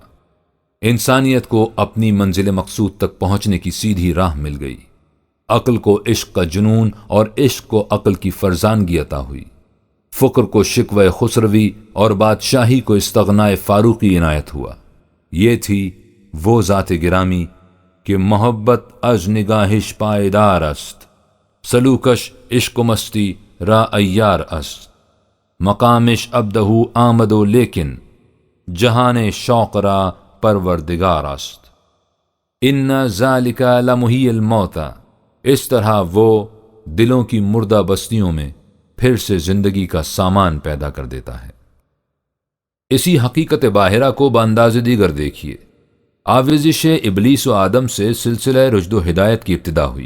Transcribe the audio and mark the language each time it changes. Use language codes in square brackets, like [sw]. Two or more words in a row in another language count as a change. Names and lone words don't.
[ur] انسانیت کو اپنی منزل مقصود تک پہنچنے کی سیدھی راہ مل گئی۔ عقل کو عشق کا جنون اور عشق کو عقل کی فرزانگی عطا ہوئی۔ فقر کو شکوہ خسروی اور بادشاہی کو استغنائے فاروقی عنایت ہوا۔ یہ تھی وہ ذات گرامی کہ [fa] محبت از نگاہش پائیدار است، سلوکش عشق و مستی را ایار است، مقامش ابدہ آمد و لیکن جہان شوق را پروردگار است۔ [ar] ان ذالک لمحی الموت، [ur] اس طرح وہ دلوں کی مردہ بستیوں میں پھر سے زندگی کا سامان پیدا کر دیتا ہے۔ اسی حقیقت باہرہ کو بانداز دیگر دیکھیے۔ آویزش ابلیس و آدم سے سلسلہ رشد و ہدایت کی ابتدا ہوئی۔